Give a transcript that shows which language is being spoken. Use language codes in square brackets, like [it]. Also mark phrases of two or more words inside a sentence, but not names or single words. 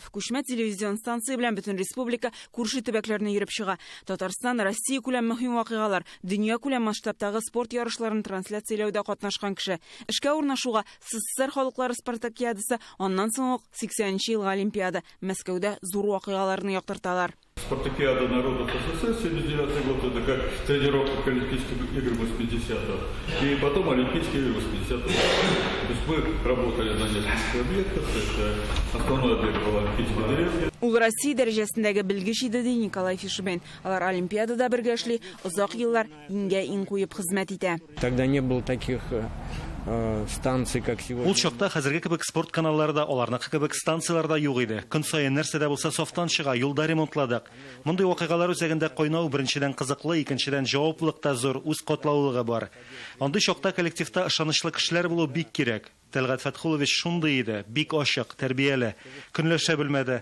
[tt] Күчмә телевизион станция белән бөтен республика күрше төбәкләрне йөреп чыга. Татарстан, Россия күләм мөһим вакыйгалар, дөнья күләм масштабтагы спорт ярышларын трансляцияләүдә катнашкан кеше. Эшкә урнашуга СССР халыклары спартакиадасы, аннан соң 80нче елга Олимпиада, Мәскәүдә зур вакыйгаларны яктырталар. [ru] Спартакиада народов СССР 79 год, это как тренировка к Олимпийским играм 80-х. И потом Олимпийские игры 80-х. То есть мы работали на нескольких объектах. Это основной объект был Олимпийская деревня. [tt] Ул Россия дәрәҗәсендәге белгеч иде ди Николай Фишбен. Алар Олимпиадада бергә эшли, озак еллар иңгә иң куеп хезмәт итә. [ru] Тогда не было таких станций, как сегодня. [tt] Ул чакта хәзерге кебек спорт каналлары да, аларныкы кебек станциялар да юк иде. Көн саен нәрсә дә булса софтан чыга, юлда ремонтладык. Мондый вакыйгалар үзәгендә кайнау беренчедән кызыклы, икенчедән җаваплылык та зур, үз катлаулыгы бар. Андый чакта коллективта ышанычлы кешеләр булу бик кирәк. Тәлгат Фәтхулович шундый иде, бик ачык, тәрбияле, көнләшә белмәде.